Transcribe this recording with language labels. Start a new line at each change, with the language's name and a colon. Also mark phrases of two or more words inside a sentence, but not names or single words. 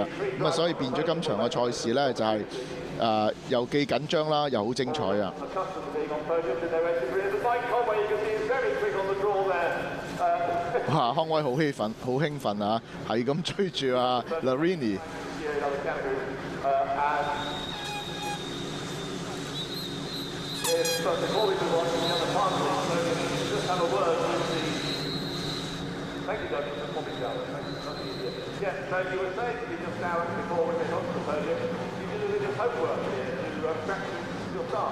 Cantonese: 咁啊，所以變咗今場嘅賽事咧，就係又既緊張啦，又好精彩啊！哇！康威好興奮啊，係咁追住啊 Larini。
English: But before we move on to the other part of it, just have a word with the... Thank you, Douglas. That's probably done. That's easier. Yeah, so you were saying to me just now before we get on to the podium, you did a little homework here to practice your start.